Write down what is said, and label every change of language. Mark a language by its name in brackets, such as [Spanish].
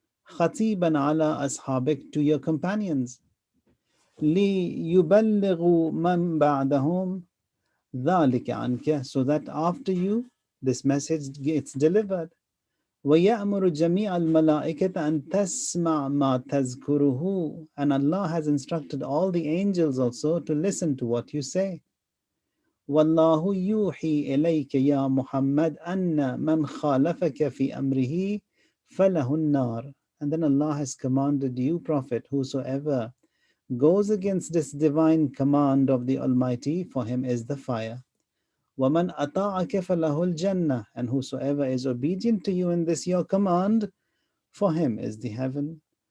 [Arabic] خطيبا على أصحابك, [English] to your companions, [Arabic] ليبلغوا من بعدهم ذلك عنك, [English] so that after you this message gets delivered. [Arabic] ويأمر جميع الملائكة أن تسمع ما تذكره, [English] and Allah has instructed all the angels also to listen to what you say. [Arabic] والله يوحي إليك يا محمد أن من خالفك في أمره فله النار. [English] And then Allah has commanded you, Prophet, whosoever goes against this divine command of the Almighty, for him is the fire. [Arabic] وَمَنْ أَطَاعَكَ فَلَهُ الْجَنَّةِ, [English] and whosoever is obedient to you in this your command, for him is the heaven.